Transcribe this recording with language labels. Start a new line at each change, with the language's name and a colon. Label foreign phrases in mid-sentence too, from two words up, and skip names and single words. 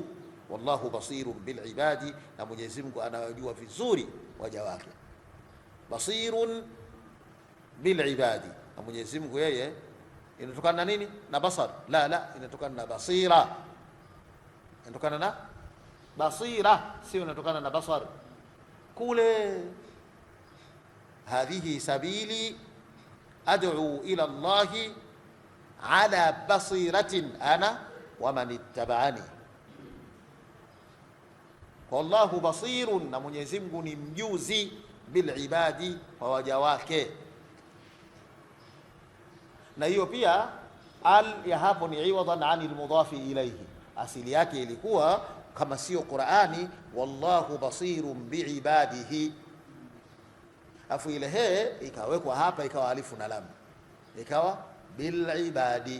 Arabic: والله بصير بالعباد,
Swahili: na Mwenyezi Mungu anawajua vizuri waja wake.
Arabic: بصير بالعباد,
Swahili: na Mwenyezi Mungu yeye inatokana na nini? Na basar? La, inatokana na basira. Inatokana na basira, sio inatokana na basar.
Arabic: قل هذه سبيلي أدعو إلى الله على بصيرة أنا ومن اتبعني. والله بصير,
Swahili: na Mwenyezi Mungu ni mjuzi
Arabic: بالعباد,
Swahili: wa waja wake. Na hiyo pia al ya hapo ni
Arabic: عوضا عن المضاف إليه,
Swahili: asili yake ilikuwa kama sio Qur'ani,
Arabic: والله بصير بعباده,
Swahili: afu ile he ikawekwa hapa ikawa alifu na lam, ikawa
Arabic: بالعباد.